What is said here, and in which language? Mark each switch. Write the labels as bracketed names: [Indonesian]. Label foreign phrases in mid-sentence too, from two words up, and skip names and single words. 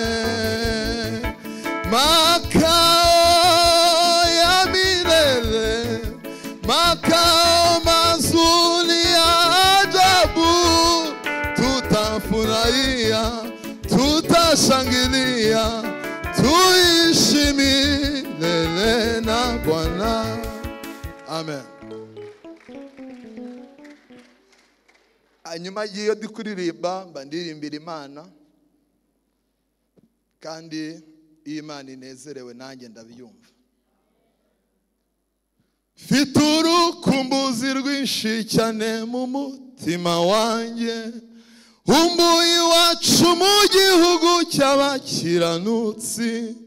[Swahili] Makao ya milele, makao mazuri ya ajabu, tutafurahia, tutashangilia, tuishi milele na Bwana. Amen. [Kinyarwanda] Hanyuma y'iyo ndi kuririmba mba ndirimbira Imana, kandi iyo Imana inezerewe nanjye ndabyumva. Mfite urukumbuzi rwinshi cyane mu mutima wanjye, umbuye iwacu mu gihugu cy'abakiranutsi.